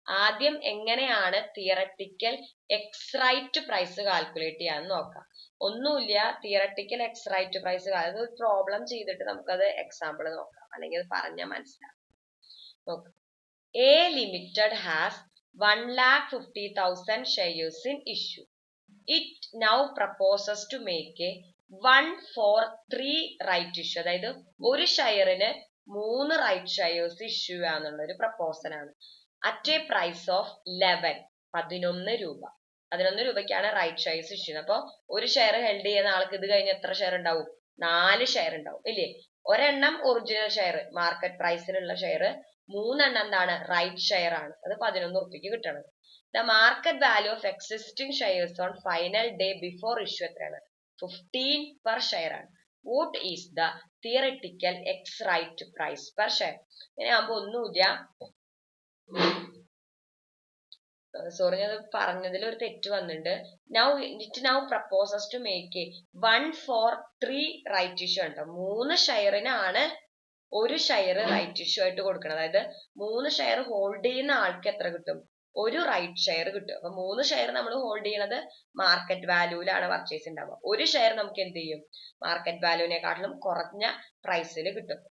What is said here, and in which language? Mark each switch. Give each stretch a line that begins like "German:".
Malayalam: ആദ്യം എങ്ങനെയാണ് theoretical X right price calculate ചെയ്യാന്ന് നോക്കാം. ഒന്നുമില്ല, തിയറട്ടിക്കൽ എക്സ് റൈറ്റ് പ്രൈസ് അത് പ്രോബ്ലം ചെയ്തിട്ട് നമുക്കത് എക്സാമ്പിൾ നോക്കാം, അല്ലെങ്കിൽ അത് പറഞ്ഞാൽ മനസ്സിലാവും. നോക്കാം.
English: A limited has 1,50,000 shares in issue. It now proposes to make a 1-for-3 right issue.
Malayalam: അതായത് ഒരു ഷെയറിന് 3 റൈറ്റ് ഷെയർസ് ഇഷ്യൂ ചെയ്യാന്നുള്ള ഒരു പ്രപ്പോസൽ ആണ്.
English: At a price of 11 രൂപ.
Malayalam: 11 രൂപയ്ക്കാണ് റൈറ്റ് ഷെയർസ് ഇഷ്യൂ ചെയ്യുന്നത്. അപ്പൊ ഒരു ഷെയർ ഹെൽഡ് ചെയ്യുന്ന ആൾക്ക് ഇത് കഴിഞ്ഞ് എത്ര ഷെയർ ഉണ്ടാവും? 4 ഷെയർ ഉണ്ടാവും ഇല്ലേ? ഒരെണ്ണം ഒറിജിനൽ ഷെയർ, മാർക്കറ്റ് പ്രൈസിലുള്ള ഷെയർ, 3 എണ്ണം എന്താണ്? റൈറ്റ് ഷെയർ ആണ്. അത് 11 റുപ്യക്ക് കിട്ടണം.
English: the market value of existing shares on final day before issue
Malayalam: എത്രയാണ്?
English: 15 per share
Malayalam: ആണ്.
English: What is the theoretical X right price per share?
Malayalam: ഇങ്ങനെ ആകുമ്പോ ഒന്നുമില്ല, സോറി ഞാൻ പറഞ്ഞതിൽ ഒരു തെറ്റ് വന്നിട്ടുണ്ട്.
English: Now proposes to make a 1-for-3 right issue
Malayalam: ഉണ്ടോ. 3 ഷെയറിനാണ് ഒരു ഷെയർ റൈറ്റ് ഇഷ്യൂ ആയിട്ട് കൊടുക്കണം. അതായത് 3 ഷെയർ ഹോൾഡ് ചെയ്യുന്ന ആൾക്ക് എത്ര കിട്ടും? ഒരു റൈറ്റ് ഷെയർ കിട്ടും. അപ്പൊ 3 ഷെയർ നമ്മൾ ഹോൾഡ് ചെയ്യണത് മാർക്കറ്റ് വാല്യൂലാണ് പർച്ചേസ് ഉണ്ടാവുക. ഒരു ഷെയർ നമുക്ക് എന്ത് ചെയ്യും? മാർക്കറ്റ് വാല്യൂവിനെക്കാട്ടിലും കുറഞ്ഞ പ്രൈസിൽ കിട്ടും.